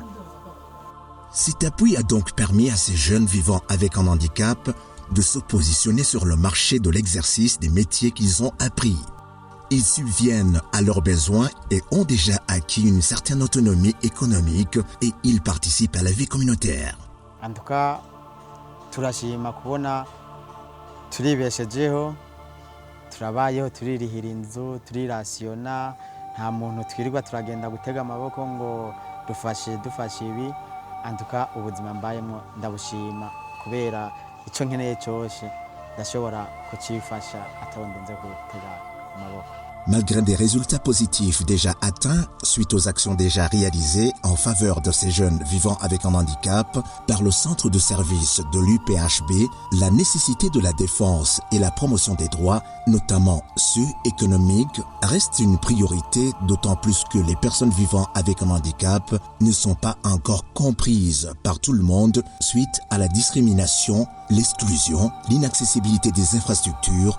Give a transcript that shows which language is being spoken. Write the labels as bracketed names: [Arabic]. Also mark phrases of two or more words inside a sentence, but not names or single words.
[French] Cet appui a donc permis à ces jeunes vivant avec un handicap de se positionner sur le marché de l'exercice des métiers qu'ils ont appris. Ils subviennent à leurs besoins et ont déjà acquis une certaine autonomie économique et ils participent à la vie communautaire. En tout cas, [Kinyarwanda] turashima kubona turibeshejeho, turabayeho, turirihira inzu, turirasiona, nta muntu twirirwa turagenda gutega amaboko ngo dufashe ibi. [French] En tout cas, [Kinyarwanda] ubuzima mbayemo ndabushima kubera icyo nkeneye cyose ndashobora kucifasha atawondenze gutega amaboko. [French] Malgré des résultats positifs déjà atteints suite aux actions déjà réalisées en faveur de ces jeunes vivant avec un handicap par le centre de service de l'UPHB, la nécessité de la défense et la promotion des droits, notamment ceux économiques, reste une priorité, d'autant plus que les personnes vivant avec un handicap ne sont pas encore comprises par tout le monde suite à la discrimination, l'exclusion, l'inaccessibilité des infrastructures